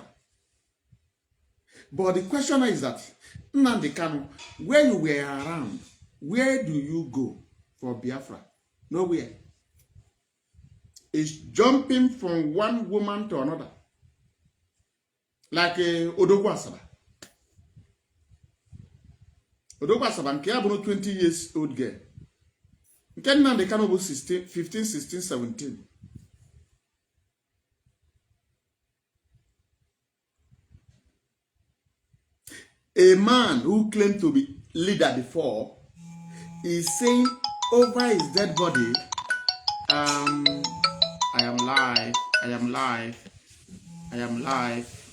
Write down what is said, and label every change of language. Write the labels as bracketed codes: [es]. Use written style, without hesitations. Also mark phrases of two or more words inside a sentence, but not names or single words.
[en] But the question is that, Nnamdi Kanu, where you were around, where do you go for Biafra? Nowhere. It's jumping from one woman to another. [ig] like Odogwu Asaba. Odogwu Asaba nke ya bụrụ 20 [en] years old girl. [ig] Nke Nnamdi Kanu bụ 15, 16, 17. [en] A man who claimed to be leader before is saying over his dead body, I am live, I am live, I am live.